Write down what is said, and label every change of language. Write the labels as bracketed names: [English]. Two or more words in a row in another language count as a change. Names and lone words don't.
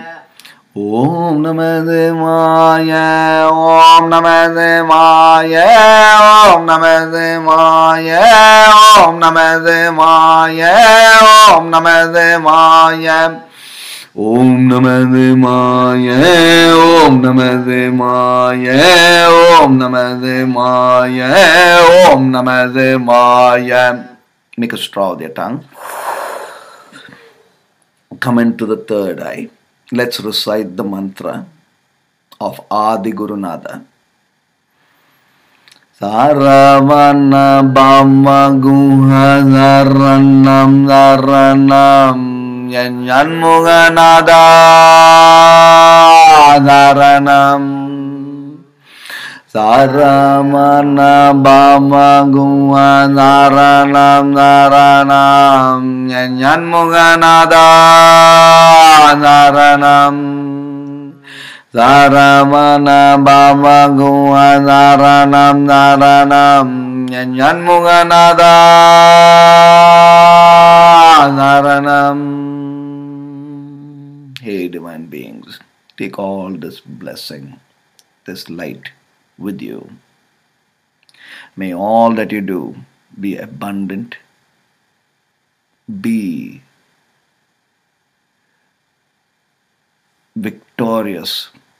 [Sanskrit] Om Namah Shivaya, Om Namah Shivaya, Om Namah Shivaya, Om Namah Shivaya, Om Namah Shivaya. Om Namah Shivaya, Om Namah Shivaya, Om Namah Shivaya, Om Namah Shivaya. [English] Make a straw with your tongue. Come into the third eye. Let's recite the mantra of Adi Gurunada. [Sanskrit] Saravana Bhava Guha Saranam Saranam Shanmuga Nada Saranam Saramana Bhava Guha Saranam Saranam Shanmuga Nada Saranam Saramana Bhava Guha Saranam Saranam Shanmuga Nada Saranam. [English] Hey divine beings, take all this blessing, this light with you. May all that you do be abundant, be victorious.